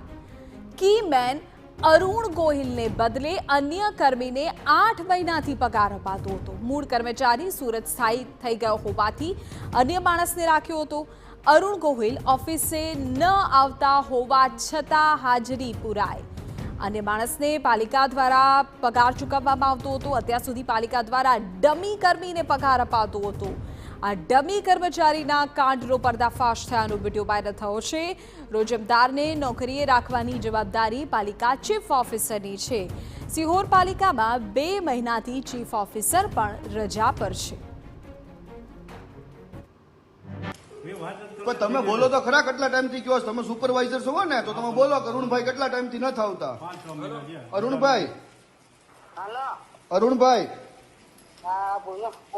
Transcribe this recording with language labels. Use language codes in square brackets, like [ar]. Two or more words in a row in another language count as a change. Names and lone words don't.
[gu] કીમેન અરુણ ગોહિલને બદલે અન્ય કર્મીને 8 મહિનાથી પગાર અપાતો હતો। મૂળ કર્મચારી સુરત સ્થાયી થઈ ગયો હોવાથી અન્ય માણસને રાખ્યો હતો। અરુણ ગોહિલ ઓફિસે ન આવતા હોવા છતાં હાજરી પુરાય। અન્ય માણસને પાલિકા દ્વારા પગાર ચૂકવવામાં આવતો હતો। અત્યાર સુધી પાલિકા દ્વારા ડમી કર્મીને પગાર અપાતો હતો। આ ડમી કર્મચારીના કાંડનો પર્દાફાશ થયાનો વિડિયો વાયરલ થયો છે। રોજમદારને નોકરીએ રાખવાની જવાબદારી પાલિકા ચીફ ઑફિસરની છે। સિહોર પાલિકામાં 2 મહિનાથી ચીફ ઑફિસર પણ રજા પર છે। તમે બોલો તો ખરા, કેટલા ટાઈમથી કયો તમે સુપરવાઇઝર છો ને, તો તમે બોલો અરુણભાઈ કેટલા ટાઈમથી નથી આવતા? અરુણભાઈ, હાલો અરુણભાઈ, હા બોલો।